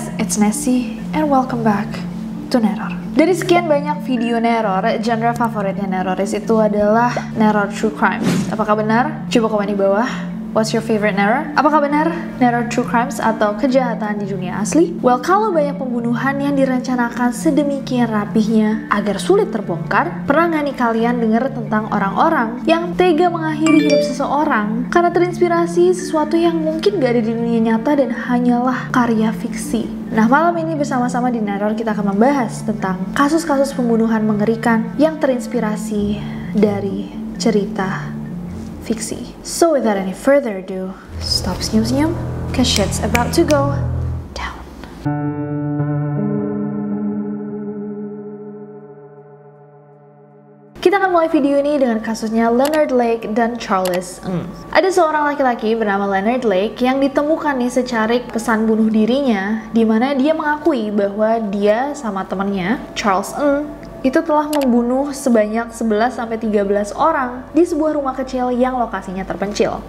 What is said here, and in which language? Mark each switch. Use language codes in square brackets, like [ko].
[en] it's Nessie, and welcome back to Neror. [id] Dari sekian banyak video neror, genre favoritnya Neroris itu adalah neror true crimes. Apakah benar? Coba komen di bawah. [en] What's your favorite neror? [id] Apakah benar neror true crimes atau kejahatan di dunia asli? Well, kalau banyak pembunuhan yang direncanakan sedemikian rapihnya agar sulit terbongkar, pernah nggak nih kalian dengar tentang orang-orang yang tega mengakhiri hidup seseorang karena terinspirasi sesuatu yang mungkin gak ada di dunia nyata dan hanyalah karya fiksi? Nah, malam ini bersama-sama di Neror kita akan membahas tentang kasus-kasus pembunuhan mengerikan yang terinspirasi dari cerita fiksi. [en] So without any further ado, stop senyum-senyum, cause shit's about to go down. [id] Kita akan mulai video ini dengan kasusnya Leonard Lake dan Charles Ng. Ada seorang laki-laki bernama Leonard Lake yang ditemukan nih secarik pesan bunuh dirinya, di mana dia mengakui bahwa dia sama temannya Charles Ng itu telah membunuh sebanyak 11-13 orang di sebuah rumah kecil yang lokasinya terpencil.